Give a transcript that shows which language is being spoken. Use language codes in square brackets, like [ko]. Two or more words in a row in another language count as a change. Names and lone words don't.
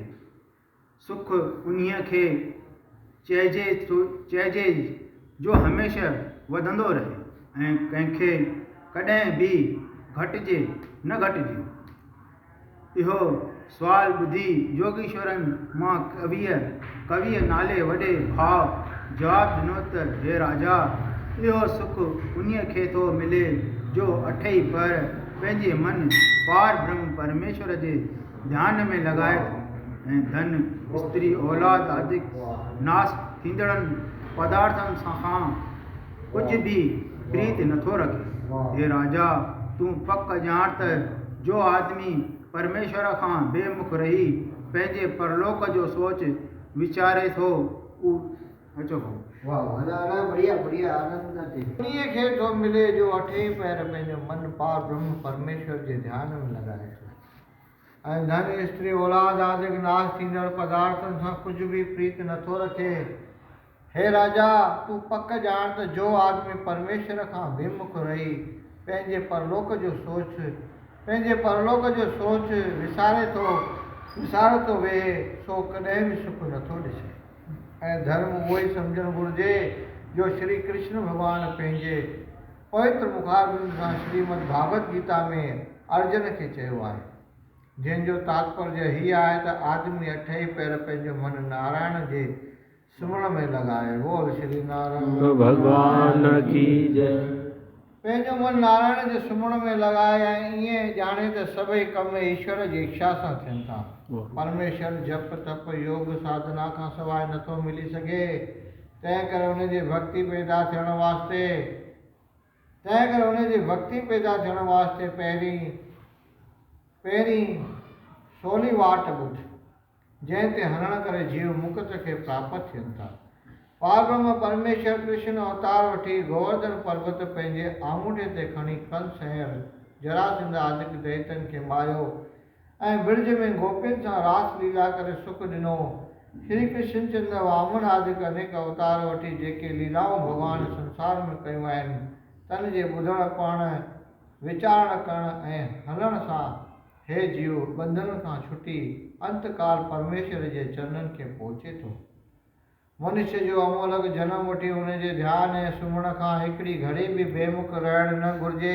[sd] सुख उन्हीअ खे चइजे जो हमेशह वधंदो रहे ऐं कंहिंखे कॾहिं बि न घटिजे। इहो सुवाल ॿुधी योगीश्वरनि मां कवीअ नाले वॾे भाउ जवाबु ॾिनो त हे राजा, इहो सुख उन्हीअ खे थो मिले जो अठई पहर पंहिंजे मन पार ब्रह्म परमेश्वर जे ध्यान में लॻाए थो ऐं धन स्त्री औलाद आदि नास थींदड़नि पदार्थनि खां कुझु बि प्रीत नथो रखे। हे राजा, तूं पक ॼाण त जो आदमी परमेश्वर खां बेमुख रही पंहिंजे परलोक जो सोच वीचारे थो उन्हीअ खे थो मिले जो अठई पहर पंहिंजो मन पार ब्रह्म परमेश्वर जे ध्यान में लॻाए थो ऐं धन स्त्री औलाद आदि नाश थींदड़ पदार्थनि सां कुझु बि प्रीत नथो रखे। हे राजा, तूं पक ॼाण त जो आदमी परमेश्वर खां विमुख रही पंहिंजे परलोक जो सोच विसारे थो वेहे, सो कॾहिं बि सुख नथो ॾिसे। ऐं धर्म उहो ई सम्झणु घुरिजे जो श्री कृष्ण भॻवानु पंहिंजे पवित्र मुखारबिंद सां श्रीमद भागवत गीता में अर्जुन खे चयो आहे, जंहिंजो तात्पर्य हीअ आहे त आदमी अठई पहर पंहिंजो मन नारायण जे सुम्हण में लॻाए। [hi] बोल श्री नारायण भगवान की जय। [sd] पंहिंजो मन नारायण जे सुम्हण में लॻाए ऐं ईअं ॼाणे त सभई कम ईश्वर जी इच्छा सां थियनि था। परमेश्वर जप तप योग साधना खां सवाइ नथो मिली सघे। तंहिं करे उनजी भक्ति पैदा थियण वास्ते पहिरीं सोली वाट ॿुध, जंहिं ते हलण करे जीव मुक्त खे प्राप्त थियनि था। पारब्रह्म परमेश्वर कृष्ण अवतार वठी गोवर्धन पर्वत पंहिंजे आङूठे ते खणी कंस ऐं जरासंध आदि दैत्यनि खे मारियो ऐं ब्रज में गोपियुनि सां रास लीला करे सुख ॾिनो। श्री कृष्ण चंद्र वामन आदि अनेक अवतार वठी जेके लीलाऊं भॻवान संसार में कयूं आहिनि, तन जे ॿुधण पढ़ण वीचारण करण ऐं हलण सां हे जीव बंधन खां छुटी अंतकाल परमेश्वर जे चरणनि खे पहुचे थो। मनुष्य जो अमोलक जन्म वठी हुनजे ध्यान ऐं सुम्हण खां हिकिड़ी घड़ी बि बेमुख रहण न घुरिजे।